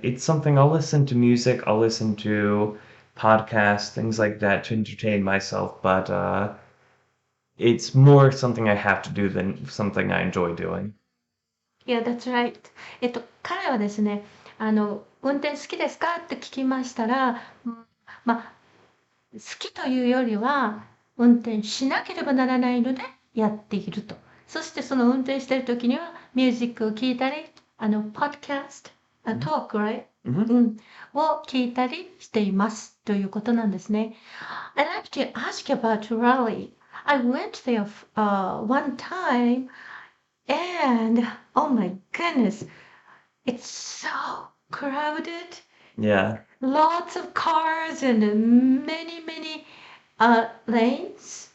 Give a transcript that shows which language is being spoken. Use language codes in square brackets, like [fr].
[en] It's something I'll listen to music, I'll listen to podcasts, things like that to entertain myself, but it's more something I have to do than something I enjoy doing. Yeah, that's right. [ja] 彼はですね、運転好きですかって聞きましたら、まあ、好きというよりは、運転しなければならないのでやっていると。そしてその運転している時には、ミュージックを聴いたり、podcast、 [en] talk, right? Hmm. [ja] を聞いたりしていますということなんですね。 [en] I'd like to ask you about Raleigh. I went there one time and oh my goodness, it's so crowded. Yeah. Lots of cars and many lanes.